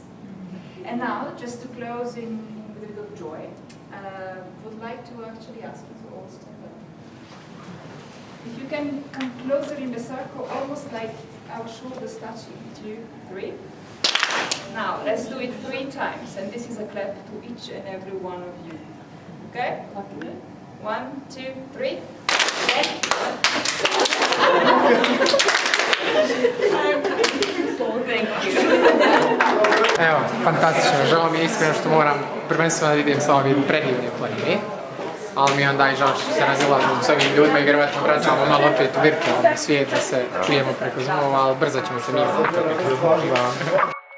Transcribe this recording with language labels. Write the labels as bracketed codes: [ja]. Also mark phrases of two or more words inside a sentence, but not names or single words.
[en] And now, just to close with a bit of joy, would like to actually ask you to all stand up. If you can come closer in the circle, almost like our shoulders touching. 2, 3. Now, let's do it 3 times, and this is a clap to each and every one of you. Okay? 1, 2, 3. [bs] Evo, fantastično, žao mi je iskreno što moram prvenstveno da vidim sa ovim predivnim planini, ali mi je onda i žao što se razilazim s ovim ljudima i vjerovatno vraćamo malo opet u virtualni svijet da se čujemo preko Zoomova, ali brzo ćemo se mi opet.